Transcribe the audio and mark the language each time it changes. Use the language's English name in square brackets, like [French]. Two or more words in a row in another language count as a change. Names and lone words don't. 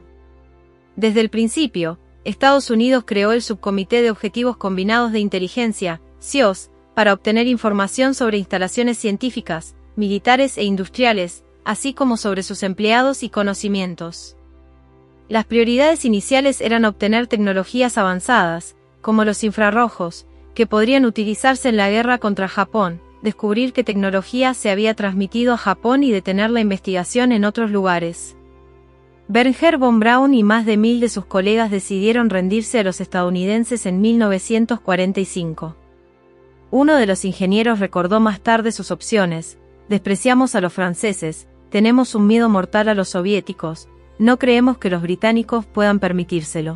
[Spanish] Desde el principio, Estados Unidos creó el Subcomité de Objetivos Combinados de Inteligencia, SIOS, para obtener información sobre instalaciones científicas, militares e industriales, así como sobre sus empleados y conocimientos. Las prioridades iniciales eran obtener tecnologías avanzadas, como los infrarrojos, que podrían utilizarse en la guerra contra Japón, descubrir qué tecnología se había transmitido a Japón y detener la investigación en otros lugares. Wernher von Braun y más de 1.000 de sus colegas decidieron rendirse a los estadounidenses en 1945. Uno de los ingenieros recordó más tarde sus opciones: despreciamos a los franceses, tenemos un miedo mortal a los soviéticos, no creemos que los británicos puedan permitírselo.